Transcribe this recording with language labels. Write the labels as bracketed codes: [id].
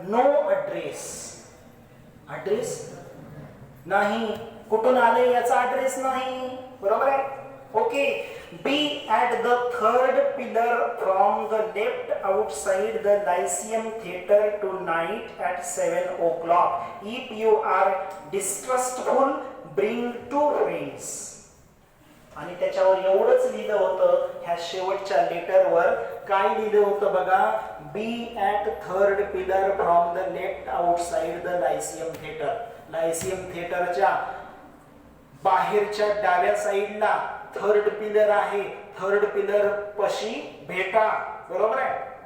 [en] no address, [mr] address नाही, कुठून आले याचा ॲड्रेस नाही, बरोबर आहे. Okay. [en] Be at the 3rd pillar from the left outside the lyceum theatre tonight at 7 o'clock. If you are distrustful bring 2 friends. [mr] आणि त्याच्यावर एवढंच लिहिलं होतं. ह्या शेवटच्या लेटरवर काय लिहिलं होतं बघा, [en] Be at 3rd pillar from the left outside the lyceum theatre. [mr] Lyceum थिएटरच्या बाहेरच्या डाव्या साईडला 3rd पिलर आहे, 3rd पिलर पशी भेटा, बरोबर आहे.